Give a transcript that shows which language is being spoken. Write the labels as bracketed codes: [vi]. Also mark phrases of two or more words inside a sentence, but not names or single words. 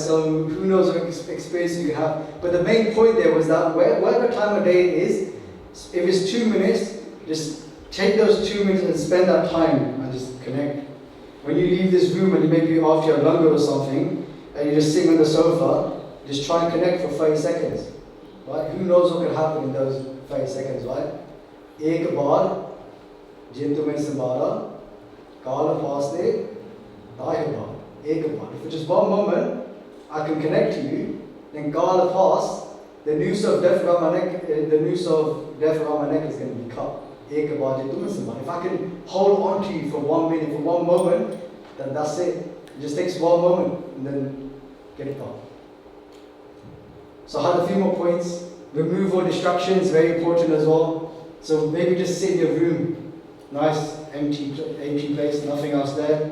[en] So who knows what experience you have. But the main point there was that whatever time of day it is, if it's 2 minutes, just take those 2 minutes and spend that time and just connect. When you leave this room and you maybe after your Langar or something, and you're just sitting on the sofa, just try and connect for 30 seconds. Right? Who knows what can happen in those 30 seconds, right? [pa] ਇਕ ਬਾਰ, ਜਿਨ ਤੁਮਹੇ ਸੰਬਾਰਾ, ਕਾਲ ਫਾਸਲੇ, ਦਾਹੇ ਬਾਰ. ਇਕ ਬਾਰ. [en] If for just one moment I can connect to you, then [pa] ਕਾਲ ਫਾਸ, [en] the noose of death around my neck, is going to be cut. [pa] ਇਕ ਬਾਰ ਜਿਨ ਤੁਮਹੇ ਸੰਬਾਰਾ. [en] If I can hold on to you for 1 minute, for one moment, then that's it. It just takes one moment and then get it done. So I had a few more points. Remove all distractions, very important as well. So maybe just sit in your room, nice empty place, nothing else there.